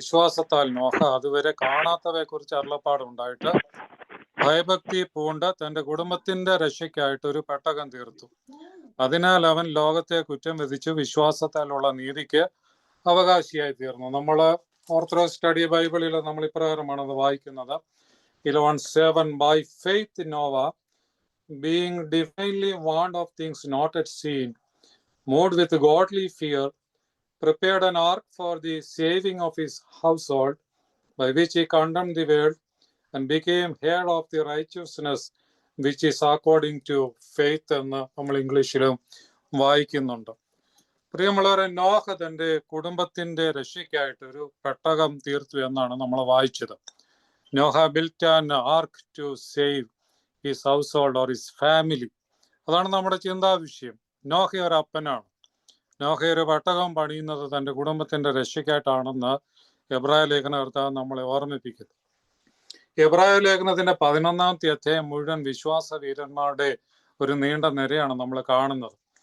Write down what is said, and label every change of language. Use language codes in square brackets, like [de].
[ml] വിശ്വാസത്താൽ നോഹ അതുവരെ കാണാത്തവയെ കുറിച്ച് അരുളപ്പാടുണ്ടായിട്ട് ഭയഭക്തി പൂണ്ട് തന്റെ കുടുംബത്തിന്റെ രക്ഷയ്ക്കായിട്ട് ഒരു പെട്ടകം തീർത്തു. അതിനാൽ അവൻ ലോകത്തെ കുറ്റം വിധിച്ചു, വിശ്വാസത്താലുള്ള നീതിക്ക് അവകാശിയായി തീർന്നു. നമ്മൾ ഓർത്തഡോക്സ് സ്റ്റഡി ബൈബിളിൽ നമ്മൾ ഇപ്രകാരമാണ് അത് വായിക്കുന്നത്. [en] 11:7 By faith Noah, being divinely warned of things not yet seen, moved with godly fear, prepared an ark for the saving of his household, by which he condemned the world and became heir of the righteousness which is according to faith [ml] എന്ന് നമ്മൾ ഇംഗ്ലീഷിലും വായിക്കുന്നുണ്ട്. പ്രിയമുള്ളവരെ, നോഹ തന്റെ കുടുംബത്തിന്റെ രക്ഷയ്ക്കായിട്ട് ഒരു പെട്ടകം തീർത്തു എന്നാണ് നമ്മൾ വായിച്ചത്. [en] Noah built an ark to save his household or his family. [ml] അതാണ് നമ്മുടെ ചിന്താ വിഷയം. നോഹ ഒരു അപ്പനാണ്. നോഹ ഒരു പെട്ടകം പണിയുന്നത് തന്റെ കുടുംബത്തിന്റെ രക്ഷയ്ക്കായിട്ടാണെന്ന് എബ്രായ ലേഖനകർത്താവ് നമ്മളെ ഓർമ്മിപ്പിക്കുന്നു. എബ്രായ ലേഖനത്തിന്റെ 11-ാമത്തെ അധ്യായം മുഴുവൻ വിശ്വാസ വീരന്മാരുടെ ഒരു നീണ്ട നിരയാണ് നമ്മൾ കാണുന്നത്.